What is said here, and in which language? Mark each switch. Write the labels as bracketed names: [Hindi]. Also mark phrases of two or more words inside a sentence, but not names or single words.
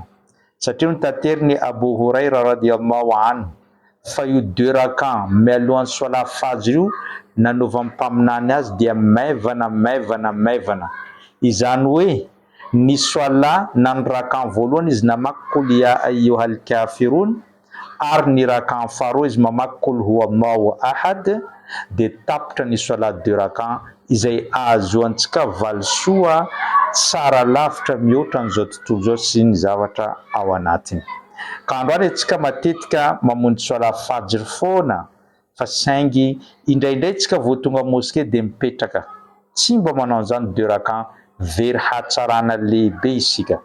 [Malagasy] Satria notanteriny Abu Huraira [Arabic] رضي الله عنه [Malagasy] fa io 2 rakan mialohan'ny soala fajr io nanaovan'ny mpaminany azy dia maivana. Izany hoe ny soala na ny rakan voalohany izy namaky [Arabic] قل يا أيها الكافرون, [Malagasy] ary ny rakan faharoa izy mamaky [Arabic] قل هو الله أحد, [Malagasy] dia tapitra ny soala 2 rakan izay ahazoantsika valisoa tsara lavitra mihoatra n'izao tontolo izao sy ny zavatra ao anatiny. Ka androany antsika matetika mamonjy soala fajr foana, fa saingy indraindray tsika vao tonga moskey dia mipetraka, tsy mba manao an'izany 2 rakan, very hatsarana lehibe isika.